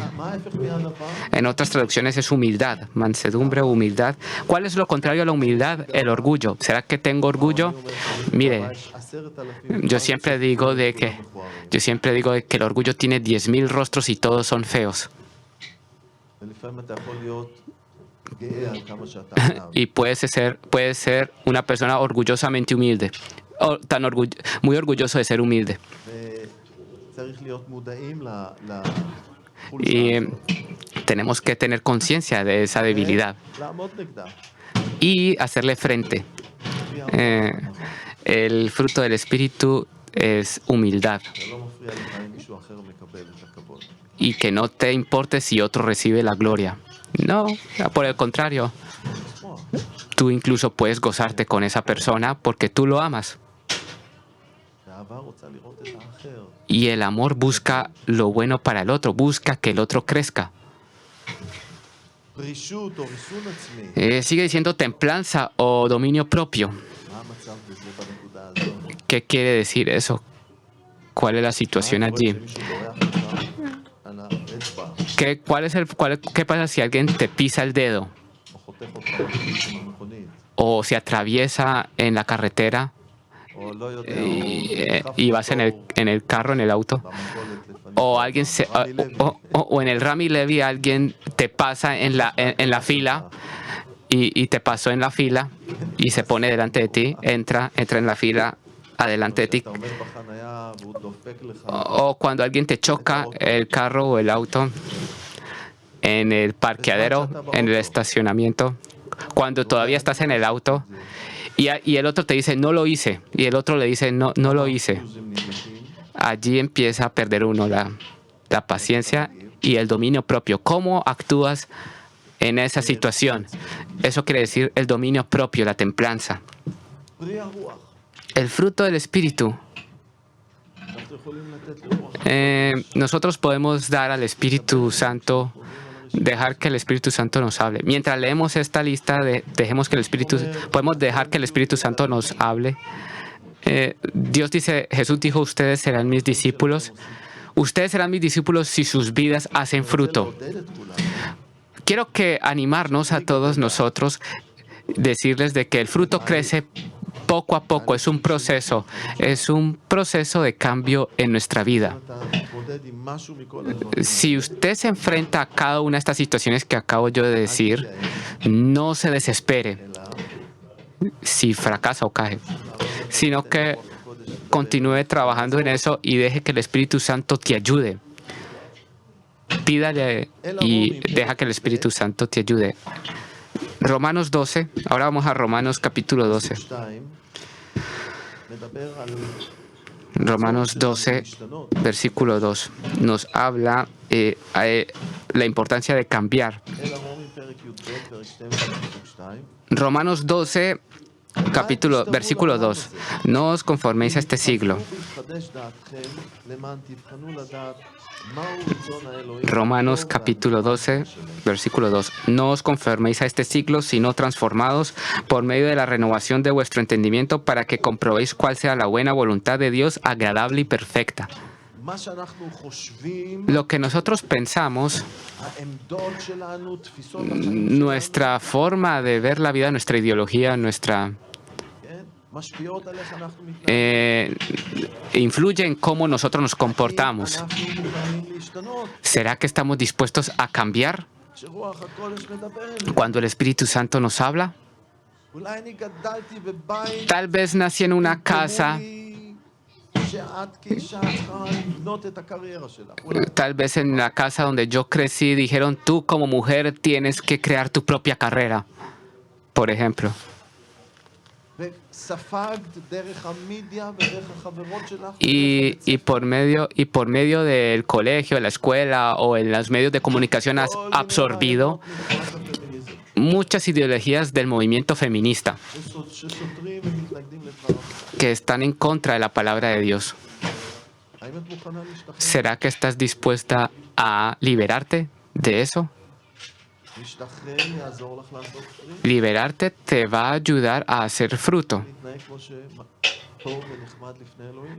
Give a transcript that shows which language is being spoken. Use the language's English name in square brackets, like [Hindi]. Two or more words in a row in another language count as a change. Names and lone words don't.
[Spanish] En otras traducciones es humildad, mansedumbre o humildad. ¿Cuál es lo contrario a la humildad? El orgullo. ¿Será que tengo orgullo? Mire, yo siempre digo de que el orgullo tiene 10,000 rostros y todos son feos. [Hebrew] ולפעמים אתה יכול להיות גאה על כמה שאתה ענב. [Spanish] Y puedes ser una persona orgullosamente humilde, o muy orgulloso de ser humilde. [Hebrew] וצריך להיות מודעים לחולשה [Spanish] Y [Hebrew] הזאת. [Spanish] tenemos que tener conciencia de esa debilidad [Hebrew] לעמוד נגדה. [Spanish] y hacerle frente. El fruto del Espíritu es humildad [Hebrew] זה לא מפריע לך אם מישהו אחר מקבל את הכבוד. [Spanish] y que no te importe si otro recibe la gloria. No, por el contrario, [Hebrew] לשמוח. [Spanish] tú incluso puedes gozarte con esa persona porque tú lo amas. [Hebrew] והאהבה רוצה לראות את האחר. [Spanish] Y el amor busca lo bueno para el otro, busca que el otro crezca. [Hebrew] פרישות או ריסון עצמי. [Spanish] Sigue diciendo templanza o dominio propio. [Hebrew] מה המצב בזה בנקודה הזאת? [Spanish] ¿Qué quiere decir eso? ¿Cuál es la situación [Hebrew] מה קורה [Spanish] allí? [Hebrew] כשמישהו דורח לך על האצבע, [Spanish] ¿Qué pasa si alguien te pisa el dedo [Hebrew] או חותך אותך בכביש עם המכונית, [Spanish] o se atraviesa en la carretera [Hebrew] או לא יודע, [Spanish] y vas en el carro, en el auto? [Hebrew] במכולת לפעמים, [Spanish] O alguien [Hebrew] רמי לוי, [Spanish] o en el Rami Levi alguien te pasa en la fila y te pasó en la fila y se pone delante de ti, entra en la fila adelante de ti. [Hebrew] אתה עומד בחנייה והוא דופק לך, [Spanish] O cuando alguien te choca el carro o el auto en el parqueadero, en el estacionamiento, cuando todavía estás en el auto y el otro te dice no lo hice y el otro le dice no lo hice. [Hebrew] אחוזים נדלקים, [Spanish] Allí empieza a perder uno la paciencia y el dominio propio. ¿Cómo actúas en esa situación? Eso quiere decir el dominio propio, la templanza. [Hebrew] פרי הרוח. [Spanish] El fruto del Espíritu. [Hebrew] אנחנו יכולים לתת לרוח. [Spanish] Nosotros podemos dar al Espíritu Santo, dejar que el Espíritu Santo nos hable. Mientras leemos esta lista, podemos dejar que el Espíritu Santo nos hable. Dios dice, Jesús dijo, ustedes serán mis discípulos. Ustedes serán mis discípulos si sus vidas hacen fruto. [Hebrew] לעודד את כולם. [Spanish] Quiero que animarnos a todos nosotros, decirles de que el fruto crece poco a poco, es un proceso de cambio en nuestra vida. [Hebrew] אתה מתמודד עם משהו מכל הדברים, [Spanish] Si usted se enfrenta a cada una de estas situaciones que acabo yo de decir, no se desespere [Hebrew] אלא [Spanish] si fracasa o cae, sino que continúe trabajando en eso y deje que el Espíritu Santo te ayude. Pídale y deja que el Espíritu Santo te ayude. Romanos 12, ahora vamos a Romanos capítulo 12. [Hebrew] 2 מדבר על [Spanish] Romanos 12, [Hebrew] להשתנות. [Spanish] versículo 2, nos habla la importancia de cambiar. [Hebrew] אל הרומים פרק י"ב, פרק 12, פסוק 2. [Spanish] Romanos 12, versículo 2, no os conforméis a este siglo. [Hebrew] ויתחדש דעתכם למען תבחנו לדעת מהו רצון האלוהים. [Spanish] Romanos [Hebrew] הטוב [Spanish] capítulo [Hebrew] והנפלא [Spanish] 12, [Hebrew] שלו. [Spanish] versículo 2. No os conforméis a este siglo, sino transformados por medio de la renovación de vuestro entendimiento para que comprobéis cuál sea la buena voluntad de Dios, agradable y perfecta. [Hebrew] מה שאנחנו חושבים, [Spanish] Lo que nosotros pensamos, [Hebrew] העמדות שלנו, תפיסות החיים שלנו, [Spanish] nuestra forma de ver la vida, nuestra ideología, [Hebrew] כן? משפיעות על איך אנחנו מתנהגים. [Spanish] influye en cómo nosotros nos comportamos. [Hebrew] אנחנו מוכנים להשתנות. [Spanish] ¿Será que estamos dispuestos a cambiar [Hebrew] כשרוח הקודש מדבר אלינו. [Spanish] cuando el Espíritu Santo nos habla? [Hebrew] אולי אני גדלתי בבית [Spanish] Tal vez nací en una casa, [Hebrew] אמרו לי שאת כאישה צריכה לבנות את הקריירה שלך. אולי. [Spanish] tal vez en la casa donde yo crecí, dijeron, tú como mujer tienes que crear tu propia carrera, por ejemplo. [Hebrew] וספגת דרך המדיה ודרך החברות שלך. [Spanish] Y por medio del colegio, de la escuela o en los medios de comunicación has absorbido muchas ideologías del movimiento feminista [Hebrew] שסותרים ומתנגדים לדבריו. [Spanish] que están en contra de la palabra de Dios. [Hebrew] האם את מוכנה להשתחרר? [Spanish] ¿Será que estás dispuesta a liberarte de eso? [Hebrew] להשתחרר יעזור לך לעשות פרי. [Spanish] Liberarte te va a ayudar a hacer fruto [Hebrew] להתנהג כמו שטוב ונחמד לפני אלוהים.